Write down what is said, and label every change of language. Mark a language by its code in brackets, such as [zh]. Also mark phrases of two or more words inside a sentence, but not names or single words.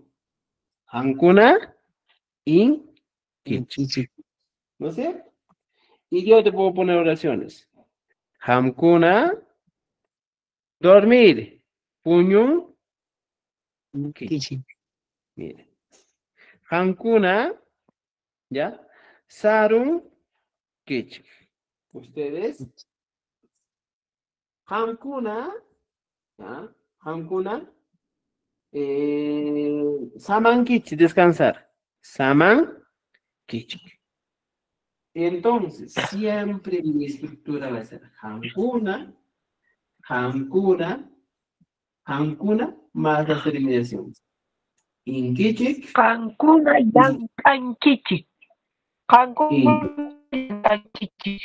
[qu] Hankuna in kichik. [es] ¿No es cierto? Y yo te puedo poner oraciones. Hamkuna, dormir. [qu] Puño, kichik. [es] Mire. Hankuna, ¿ya? [qu] Sarun, kichik. Ustedes. [es] Hamkuna, ¿ya? [qu] Hamkuna, saman kichik, [es] descansar. [qu] Saman kichik. [es] Entonces, siempre mi estructura va a ser [qu] Hankuna, Hankuna, Hankuna, [es] más las terminaciones. [qu] Inkichik, Cancuna Yankanchichi. Cancuna Yankanchichi.